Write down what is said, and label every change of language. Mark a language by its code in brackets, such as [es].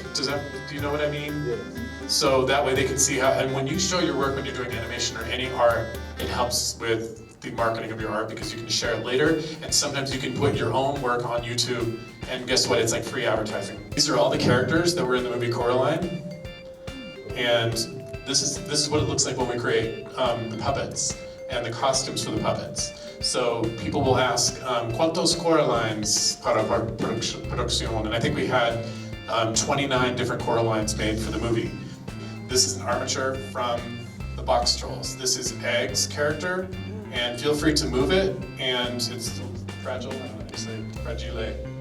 [en] Do you know what I mean? Yes. So that way they can see how, and when you show your work when you're doing animation or any art, it helps with the marketing of your art because you can share it later, and sometimes you can put your own work on YouTube, and guess what? It's like free advertising. These are all the characters that were in the movie Coraline, and this is what it looks like when we create the puppets and the costumes for the puppets. So people will ask, [es] ¿Cuántos Coralines para producción? [en] And I think we had 29 different Coralines made for the movie. This is an armature from the Boxtrolls. This is Egg's character, and feel free to move it, and it's fragile, I don't know how you say fragile.